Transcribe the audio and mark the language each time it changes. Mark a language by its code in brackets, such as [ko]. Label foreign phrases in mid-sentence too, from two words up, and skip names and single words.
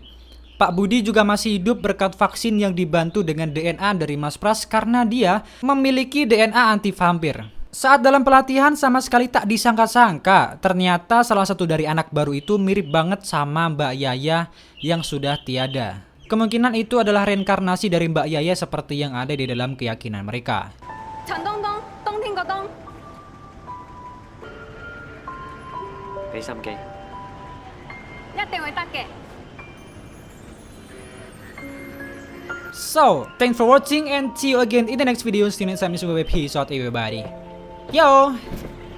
[id] Pak Budi juga masih hidup berkat vaksin yang dibantu dengan DNA dari Mas Pras karena dia memiliki DNA anti vampir. Saat dalam pelatihan sama sekali tak disangka-sangka, ternyata salah satu dari anak baru itu mirip banget sama Mbak Yaya yang sudah tiada. Kemungkinan itu adalah reinkarnasi dari Mbak Yaya seperti yang ada di dalam keyakinan mereka. [yue] 陳東東，冬天個冬，俾心機。一定會得嘅。 [en] So, thanks for watching and see you again in the next video. See you next time. Peace out everybody. Yo!